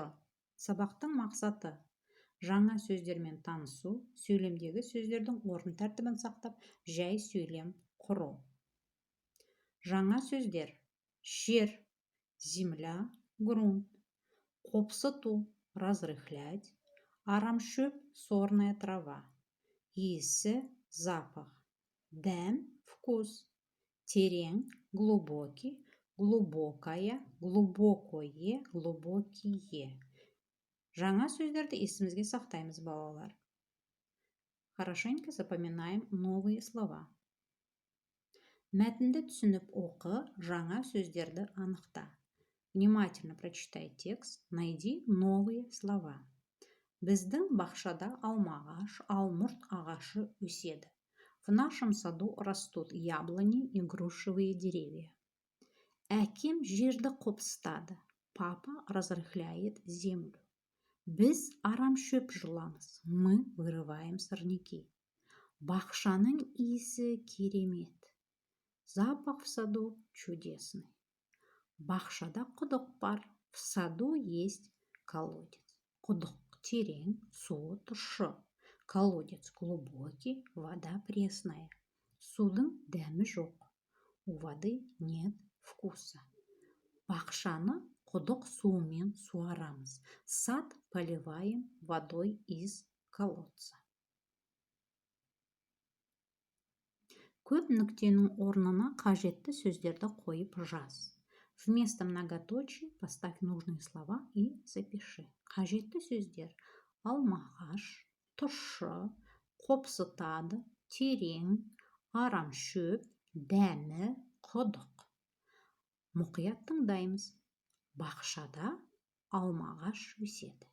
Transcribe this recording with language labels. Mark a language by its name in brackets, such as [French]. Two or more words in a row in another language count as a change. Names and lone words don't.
[Kazakh] Сабақтың мақсаты: жаңа сөздермен танысу, сөйлемдегі сөздердің орын тәртібін сақтап, жай сөйлем құру. Жаңа сөздер: жер, [Russian] земля, грунт, [Kazakh] қопсыту, разрыхлять, арамшөп, [Russian] сорная трава, [Kazakh] иісі, запах, дәм, [Russian] вкус, терең, глубокий, глубокая, глубокое, глубокие. [Kazakh] Жаңа сөздерді есімізге сақтаймыз, балалар. [Russian] Хорошенько запоминаем новые слова. [Kazakh] Мәтінді түсініп оқы, жаңа сөздерді анықта. [Russian] Внимательно прочитай текст, найди новые слова. [Kazakh] Біздің бақшада алмағаш, алмұрт ағашы өседі. [Russian] В нашем саду растут яблони и грушевые деревья. [Kazakh] Әкем жерді қопсытады. [Russian] Папа разрыхляет землю. [Kazakh] Біз арамшөп жұламыз. [Russian] Мы вырываем сорняки. [Kazakh] Бақшаның иісі керемет. [Russian] Запах в саду чудесный. [Kazakh] Бақшада құдық бар. [Russian] В саду есть колодец. [Kazakh] Құдық терең, суы тұщы. [Russian] Колодец глубокий, вода пресная. [Kazakh] Судың дәмі жоқ. [Russian] У воды нет вкуса. [Kazakh] Бақшаны құдық суымен суарамыз. [Russian] Сад поливаем водой из колодца. [Kazakh] Көп нүктенің орнына қажетті сөздерді қойып жаз. [Russian] Вместо многоточий поставь нужные слова и запиши. [Kazakh] Қажетті сөздер: алмағаш, тұщы, қопсытады, терең, арамшөп, дәмі, құдық. Мұқият тыңдаймыз. Бақшада алмағаш өседі.